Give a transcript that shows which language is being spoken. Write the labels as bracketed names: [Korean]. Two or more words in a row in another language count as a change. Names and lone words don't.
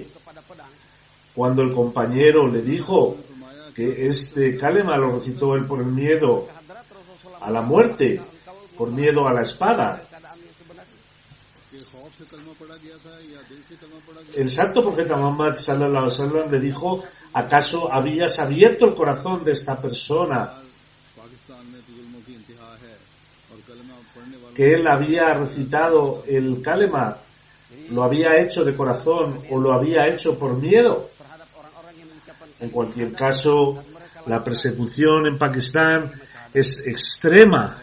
[Spanish] Cuando el compañero le dijo que este kalema lo recitó él por el miedo a la muerte, por miedo a la espada, el santo profeta Muhammad [Arabic] صلى الله عليه وسلم [Spanish] le dijo: ¿acaso habías abierto el corazón de esta persona que él había recitado el kalema? ¿Lo había hecho de corazón o lo había hecho por miedo? En cualquier caso, la persecución en Pakistán es extrema.